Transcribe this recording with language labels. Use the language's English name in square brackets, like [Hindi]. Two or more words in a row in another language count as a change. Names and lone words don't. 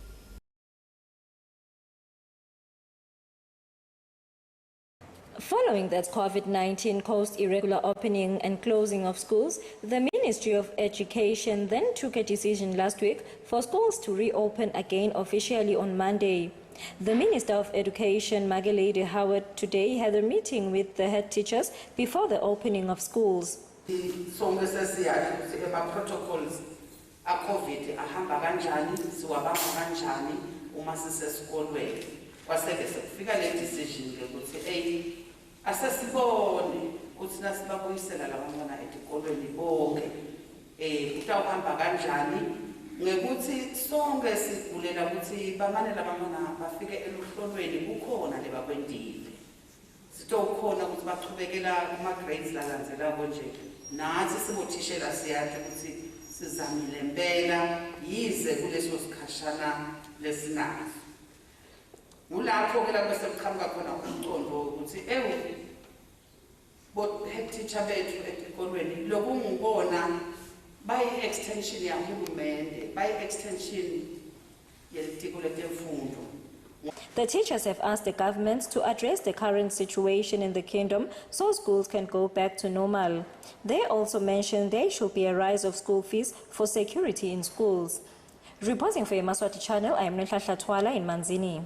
[English] Following that COVID-19 caused irregular opening and closing of schools, the Ministry of Education then took a decision last week for schools to reopen again officially on Monday. The Minister of Education, Lady Howard, today had a meeting with the head teachers before the opening of schools. Protocols are COVID, [Swati] ahamba kanjani, siwabamba kanjani uma sisesikolweni. Kwaseke sekufika le decision ukuthi asesibone ukuthi nasibabuyisela labantwana esikolweni bonke kutawuhamba kanjani ngekuthi sonke sigulela ukuthi bamane labantwana bafike eluhlolweni kukhona lebakwendile sitokhona ukuthi baqhubekela kuma grades lalandzelako nje nathi sibothishela siyathi ukuthi sizamile impela yize kuleso sikhashana lesinazo. Mulapho ke lapho semqhamuka khona umqondo ukuthi bo [English] head teacher [Swati] bethu esikolweni lokungibona [English] by extension [Swati] yahulumende [English] by extension [Swati] yelitiko letemfundo. [English] The teachers have asked the government to address the current situation in the kingdom so schools can go back to normal. They also mentioned there should be a rise of school fees for security in schools. Reporting for Yemaswati Channel, I am Nhlanhla Twala in Manzini.